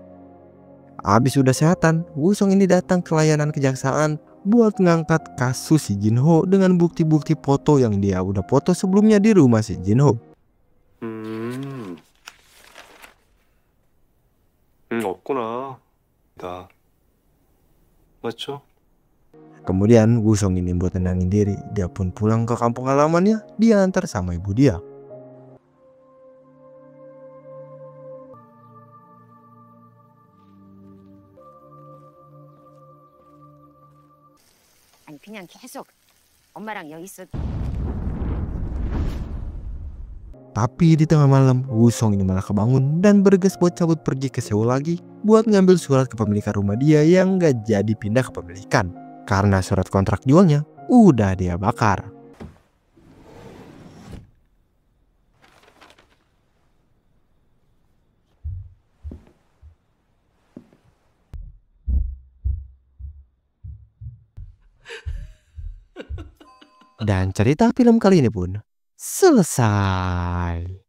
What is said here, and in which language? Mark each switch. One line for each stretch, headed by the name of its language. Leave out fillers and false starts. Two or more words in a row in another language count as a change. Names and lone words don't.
Indonesian: Abis udah sehatan, Wusong ini datang ke layanan kejaksaan buat ngangkat kasus si Jinho dengan bukti-bukti foto yang dia udah foto sebelumnya di rumah si Jinho.
Korean: 없구나. 나 맞죠?
Indonesian: Kemudian Wusong ini buat tenangin diri, dia pun pulang ke kampung halamannya diantar sama ibu dia.
Korean: 아니 그냥 계속 엄마랑 여기 있어.
Indonesian: Tapi di tengah malam, Wusong ini malah kebangun dan bergegas buat cabut pergi ke Seoul lagi buat ngambil surat kepemilikan rumah dia yang gak jadi pindah kepemilikan. Karena surat kontrak jualnya udah dia bakar. Dan cerita film kali ini pun selesai.